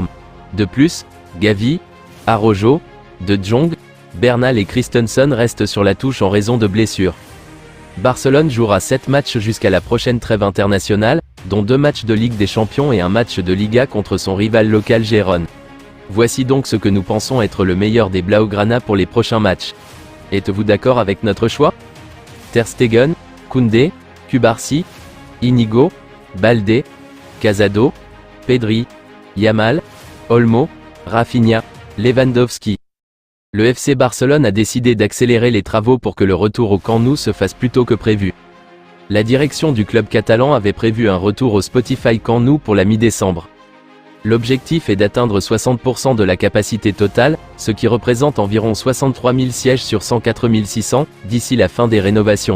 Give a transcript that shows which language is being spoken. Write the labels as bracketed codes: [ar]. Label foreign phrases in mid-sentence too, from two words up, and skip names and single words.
[fr] De plus, Gavi, Araujo, De Jong, Bernal et Christensen restent sur la touche en raison de blessures. Barcelone jouera 7 matchs jusqu'à la prochaine trêve internationale, dont 2 matchs de Ligue des Champions et un match de Liga contre son rival local Gérone. Voici donc ce que nous pensons être le meilleur des Blaugrana pour les prochains matchs. Êtes-vous d'accord avec notre choix? Ter Stegen, Koundé, Cubarsí, Inigo, Baldé, Casado, Pedri, Yamal, Olmo, Rafinha, Lewandowski. Le FC Barcelone a décidé d'accélérer les travaux pour que le retour au Camp Nou se fasse plus tôt que prévu. La direction du club catalan avait prévu un retour au Spotify Camp Nou pour la mi-décembre. L'objectif est d'atteindre 60% de la capacité totale, ce qui représente environ 63 000 sièges sur 104 600, d'ici la fin des rénovations.